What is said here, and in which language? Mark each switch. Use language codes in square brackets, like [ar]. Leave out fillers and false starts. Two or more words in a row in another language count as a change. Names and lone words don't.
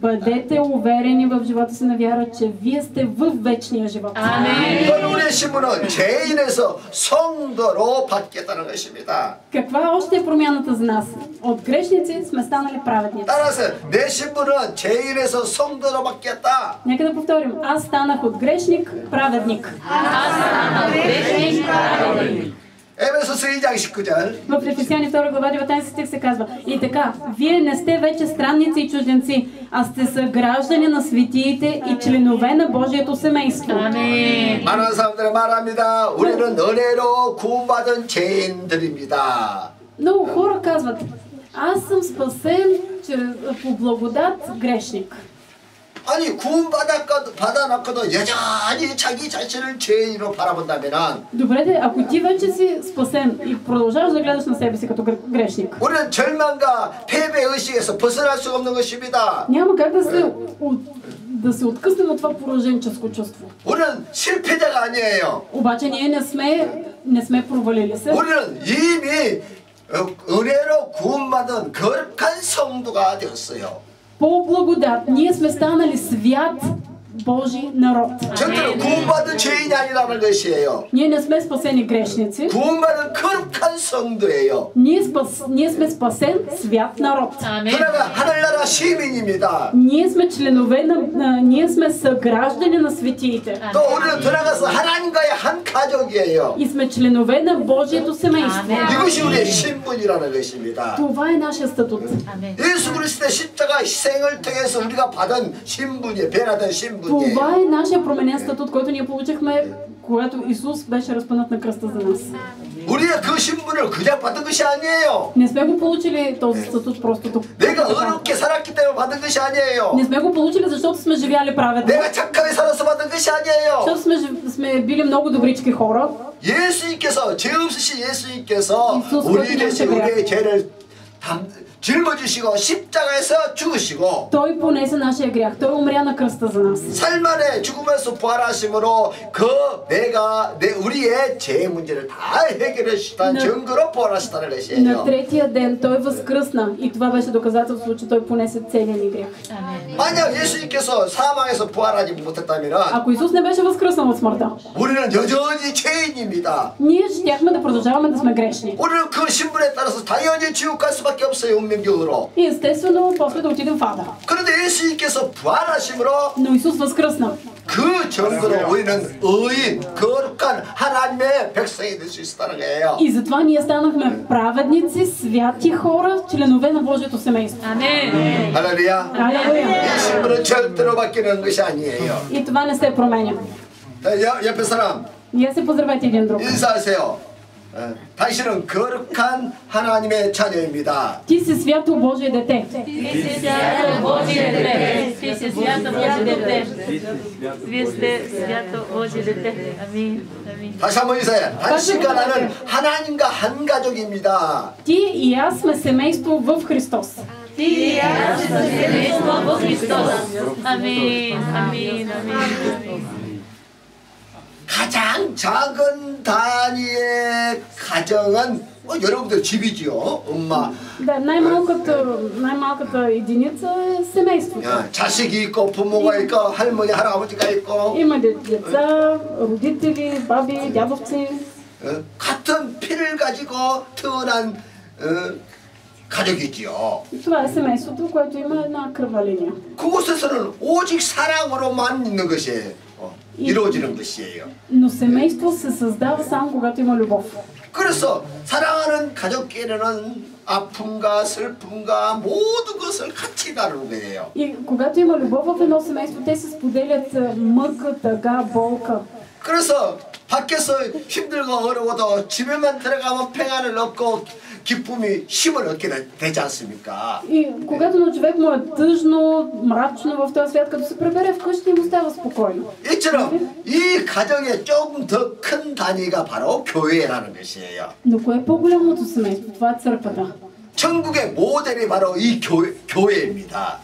[bg] бъдете уверени в живота си на вяра, че вие сте в вечния живот. [ko] 또 우리의 신분은 죄인에서 성도로 바뀌었다는 것입니다. [bg] Каква още е промяната за нас? От грешници сме станали праведници. [ko] 따라서 내 신분은 죄인에서 성도로 바뀌었다. [bg] Нека да повторим. Аз станах от грешник праведник. [ko] 에베소서 2장 19절. [bg] В Ефесяни 2 глава 19 стих се казва: и така, вие не сте вече странници и чужденци, а сте съграждани на светиите и членове на Божието семейство. [ko] 아멘. 많은 사람들이 말합니다. 우리는 은혜로 구원받은 죄인들입니다. [bg] Много хора казват: аз съм спасен по благодат грешник. [ko] 아니 구원받아놓고도 여전히 자기 자신을 죄인으로 바라본다면은 [bg] Добре де, ако ти вече си спасен и продължаваш да гледаш на себе си като грешник, [ko] 우리는 절망과 패배 의식에서 벗어날 수가 없는 것입니다. [bg] няма как да се откъснем от това пораженческо чувство. [ko] 우리는 실패자가 아니에요. [bg] Обаче ние не сме провалили се. [ko] 우리는 이미 은혜로 구원받은 거룩한 성도가 되었어요. [bg] По благодат ние сме станали свят Божий народ. [ko] 절대로 구원받은 죄인이 아니라는 것이에요. [bg] Ние не сме спасени грешници. [ko] 구원받은 거룩한 성도예요. [bg] Ние сме спасен свят народ. [ko] 그러나 하늘나라 시민입니다. [bg] Ние сме съграждани на светиите. [ko] 또 우리는 들어가서 하나님과의 한 가족이에요. [bg] И сме членове на Божието семейство. [ko] 이것이 우리의 신분이라는 것입니다. [bg] Това е нашия статут. [ko] 예수 그리스도의 십자가 희생을 통해서 우리가 받은 신분이 변화된 신분이에요. [bg] Това е нашия променен статут, който ние получихме, когато Исус беше разпънат на кръста за нас. [ko] 우리의 그 신분을 그냥 받은 것이 아니에요. [bg] Не сме го получили този статут просто тук. [ko] 내가 어렵게 살았기 때문에 받은 것이 아니에요. [bg] Не сме го получили, защото сме живяли праведно. [ko] 내가 착하게 살아서 받은 것이 아니에요. [bg] Защото сме били много добрички хора. [ko] 예수님께서 죄 없으신 예수님께서 이sus 우리 대신 우리의 죄를 짊어지시고 십자가에서 죽으시고 [bg] Той понесе нашия грях. Той умря на кръста за нас. [ko] 살만의 죽음에서 부활하심으로 우리의 죄 문제를 다 해결하시다는 증거로 부활하시다는 [bg] На [ko] 것이에요. [bg] третия ден Той възкръсна и това беше доказателство, че Той понесе целия ни грях. [ko] 만약 예수님께서 사망에서 부활하지 못했다면 [bg] Ако Исус не беше възкръснал от смъртта, [ko] 우리는 여전히 죄인입니다. [bg] ние щяхме да продължаваме да сме грешни. [ko] 우리는 그 신분에 따라서 당연히 지옥 갈 수밖에 없어요. 운명적으로. [bg] И естествено, после да отидем в ада. [ko] 그런데 예수님께서 부활하심으로 [bg] Но Исус възкръсна. [ko] 그 증거로 우리는 의인, 거룩한 하나님의 백성이 될 수 있었다는 거예요. [bg] И затова ние станахме праведници, святи хора, членове на Божието семейство. Amen. [ko] 할렐루야. [bg] Алелуя! [ko] 이 신분은 절대로 바뀌는 것이 아니에요. [bg] И това не се променя. [ko] 옆에 사람 [bg] Ние се поздравете един друг. [ko] 인사하세요. 당신은 거룩한 하나님의 자녀입니다. [bg] Ти си свято Божие дете. Ти си свято Божие дете. Ти си свято Божие дете. Вие сте свято Божие дете. Амин. Амин. [ko] 다시 한번 인사해. 당신과 나는 하나님과 한 가족입니다. [bg] Ти и аз сме семейство в Христос. Ти и аз сме семейство в Христос. Амин. Амин. Амин. [ko] 가장 작은 단위의 가정은 여러분들 집이지요. 엄마, [bg] Да, най-малката единица е семейството. [ko] 자식이 있고 부모가 있고 할머니, 할아버지가 있고 [bg] Има деца, родители, баби, дядовци. [ko] 같은 피를 가지고 태어난 가족이지요. [bg] И това е семейството, което има една кръвна линия. [ko] 그곳에서는 오직 사랑으로만 있는 것이 이루어지는 것이에요. [bg] Но семейство се създава само когато има любов. [ko] 그래서 사랑하는 가족끼리는 아픔과 슬픔과 모든 것을 같이 나누는 거예요. [bg] И когато има любов в едно семейство, те се споделят мъка, тъга, болка. [ko] 그래서 밖에서 힘들고 어려워도 집에만 들어가면 평안을 얻고 기쁨이 힘을 얻게 되지 않습니까? [bg] И когато на човек му е тъжно, мрачно в този свят, като се прибере вкъщи, му става спокойно. [ko] 이처럼 이 가정의 조금 더 큰 단위가 바로 교회라는 것이에요. [bg] Но кое е по-голямото семейство? Това е църквата. [ko] 천국의 모델이 바로 이 교회입니다.